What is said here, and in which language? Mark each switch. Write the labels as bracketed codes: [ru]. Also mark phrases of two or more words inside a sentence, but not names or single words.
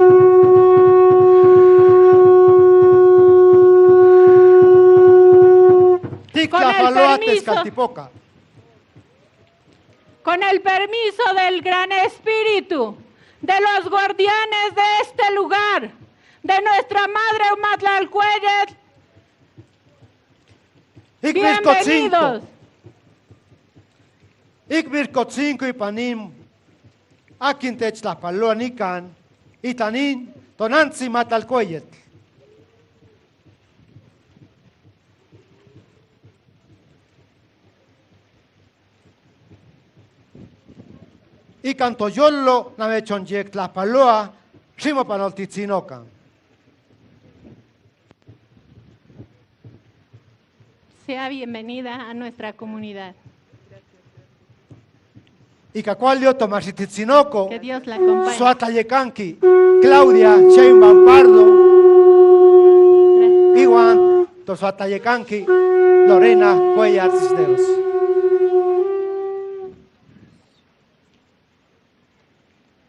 [nah] Tictlapaloa Tezcatlipoca. [es] Con el permiso del Gran Espíritu, de los guardianes de este lugar, de nuestra madre Matlalcueyet, bienvenidos. [nah] Icmircotzinco ipanim, akin techtlapaloa nican, itanin, tonantzi Matlalcueyet. Ican toyolo namechonyec tlapaloa, ximo panoltitzinocan. [es] Sea bienvenida a nuestra comunidad. [nah] Icacualio Tomasititzinoco, [es] Que Dios la acompañe. [nah] Suatayecanqui, Claudia Sheinbaum Pardo, Iwan Tosuatayecanqui, Lorena Cuellar Cisneros.